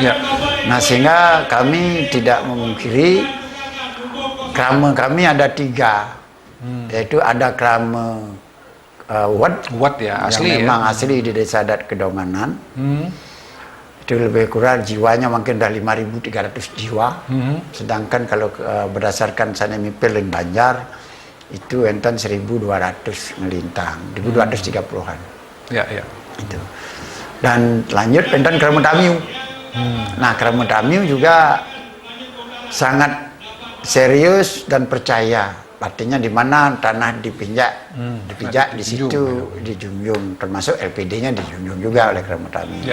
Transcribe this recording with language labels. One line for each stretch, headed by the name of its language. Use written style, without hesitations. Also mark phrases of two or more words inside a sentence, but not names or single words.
Indonesian: Nah, sehingga kami tidak memungkiri krama kami ada 3, yaitu ada krama Wat ya, asli yang memang asli di Desa Adat Kedonganan. Itu lebih kurang jiwanya mungkin udah 5.300 jiwa. Sedangkan kalau berdasarkan Sanemipel dan Banjar itu enten 1.200 ngelintang, 1.230-an. Ya. Itu. Dan lanjut enten Krama Tamiu. Nah, Krama Tamiu juga sangat serius dan percaya. Artinya di mana tanah dipijak di situ dijunjung, termasuk LPD-nya dijunjung juga oleh Krama Tamiu.